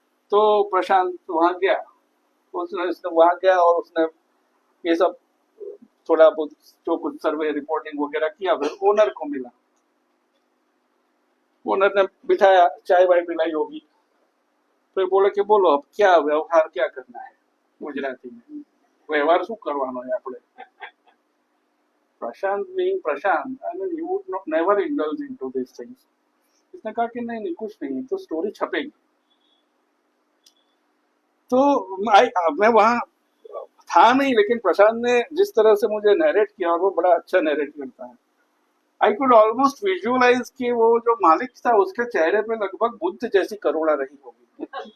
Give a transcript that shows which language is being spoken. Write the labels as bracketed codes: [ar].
[hi] तो प्रशांत वहां गया, उसने वहां गया और उसने ये सब थोड़ा बहुत जो कुछ सर्वे रिपोर्टिंग वगैरह किया, फिर ओनर को मिला. ओनर ने बिठाया, चाय वाय पिलाई होगी, फिर बोले कि बोलो अब क्या व्यवहार क्या करना है गुजराती में, व्यवहार [gu] શું કરવાનો [hi] है આપણે. [en] Prashant being Prashant, I mean you would not never indulge into these things. [hi] इसने कहा कि नहीं नहीं कुछ नहीं, तो स्टोरी छपेगी. तो मैं वहां था नहीं, लेकिन प्रशांत ने जिस तरह से मुझे नरेट किया, और वो बड़ा अच्छा नरेट करता है, [en] I could almost visualise [hi] कि वो जो मालिक था उसके चेहरे पे लगभग बुद्ध जैसी करुणा रही होगी.